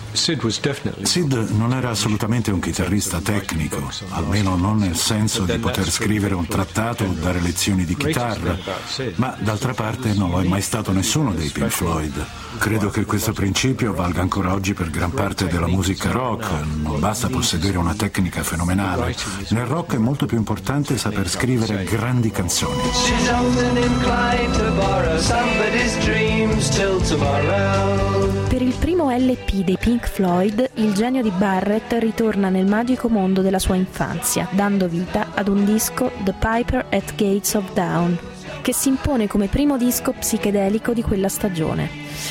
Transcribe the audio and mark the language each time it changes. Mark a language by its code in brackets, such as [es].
[it] Syd non era assolutamente un chitarrista tecnico, almeno non nel senso di poter scrivere un trattato o dare lezioni di chitarra, ma d'altra parte non lo è mai stato nessuno dei Pink Floyd. Credo che questo principio valga ancora oggi per gran parte della musica rock. Non basta possedere una tecnica fenomenale. Nel rock è molto più importante saper scrivere grandi canzoni. [en] She's often inclined to borrow somebody's dreams till tomorrow. [it] Per il primo LP dei Pink Floyd, il genio di Barrett ritorna nel magico mondo della sua infanzia, dando vita ad un disco The Piper at Gates of Dawn, che si impone come primo disco psichedelico di quella stagione.